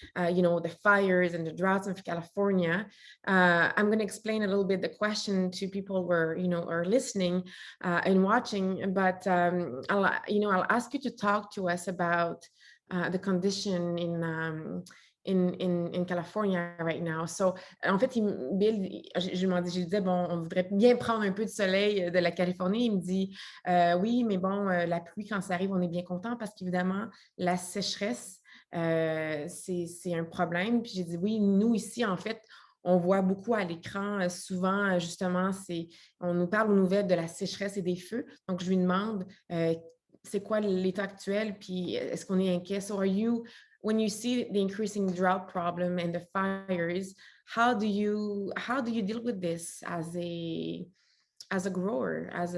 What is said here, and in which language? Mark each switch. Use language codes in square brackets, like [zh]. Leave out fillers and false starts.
[en] The fires and the droughts in California. I'm going to explain a little bit the question to people who are listening and watching, but I'll ask you to talk to us about the condition in California right now. [fr] So, en fait, Bill, je disais, bon, on voudrait bien prendre un peu de soleil de la Californie. Il me dit, oui, mais bon, la pluie, quand ça arrive, on est bien content parce qu'évidemment, la sécheresse, c'est un problème. Puis j'ai dit, oui, nous ici, en fait, on voit beaucoup à l'écran, souvent, justement, on nous parle aux nouvelles de la sécheresse et des feux. Donc, je lui demande, c'est quoi l'état actuel, puis est-ce qu'on est inquiet? [en] So, when you see the increasing drought problem and the fires, how do you deal with this as a grower,